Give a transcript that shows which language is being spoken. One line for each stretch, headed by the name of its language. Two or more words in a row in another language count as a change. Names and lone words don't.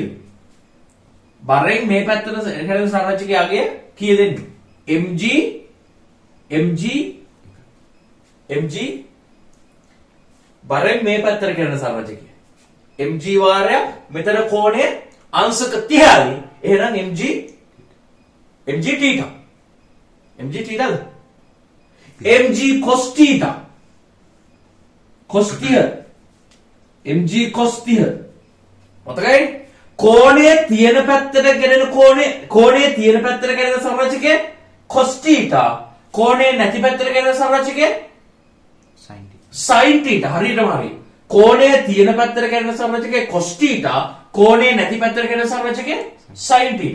Sinhala: බරෙන් මේ පැත්තට කැඩෙන සංරචකයේ අගය කීයද? mg බරෙන් මේ පැත්තට කැඩෙන සංරචකය. mg වාරයක් මෙතන කෝණය අංශක 30යි. එහෙනම් mg θ. mg θද? mg cos θ. cos θ. mg cos θ. මතකයි? කෝණය තියෙන පැත්තට ගෙනෙන කෝණය තියෙන පැත්තට ගෙනෙන සංරචකය cos θ. කෝණය නැති පැත්තට ගෙනෙන සංරචකය sin θ. හරියටම හරි. කෝණය තියෙන පැත්තට ගෙනෙන සංරචකය cos θ. කෝණය නැති පැත්තට ගෙනෙන සංරචකය sin θ.